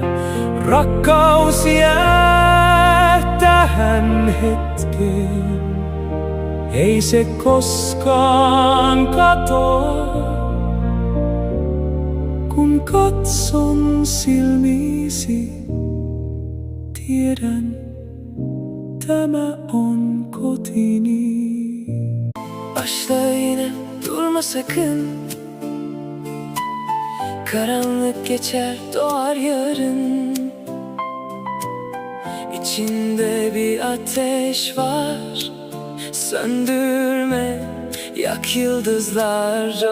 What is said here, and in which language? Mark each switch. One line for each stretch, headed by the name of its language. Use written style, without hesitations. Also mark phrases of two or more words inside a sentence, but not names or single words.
Finnish: Rakkaus jää tähän hetkeen, ei se koskaan katoa. Kun katson silmiisi, tiedän, tämä on kotini.
Turkish: Başla yine, durma sakın. Karanlık geçer, doğar yarın. İçinde bir ateş var, söndürme, yak yıldızlar.